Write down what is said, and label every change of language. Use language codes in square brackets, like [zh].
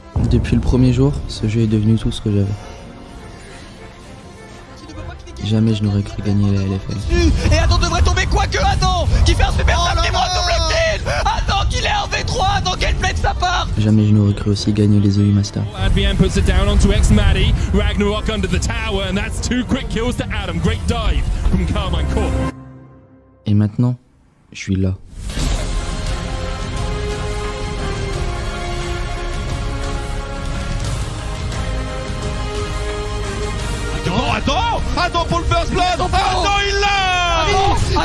[fr] Depuis le premier jour, ce jeu est devenu tout ce que j'avais. Jamais je n'aurais cru gagner la LFL. Et Adam devrait tomber quoique Adam qui fait un super tap qui monte double kill. Adam qui l'est en V3, dans quelle plate ça part? Jamais je n'aurais cru aussi gagner les EU Masters. [en] ADVM puts it down onto X-Matty. Ragnarok under the tower and that's 2 quick kills to Adam. Great dive from Carmine Corp. [fr] Et maintenant, je suis là. Adam pour le first blood. Adam il l'a.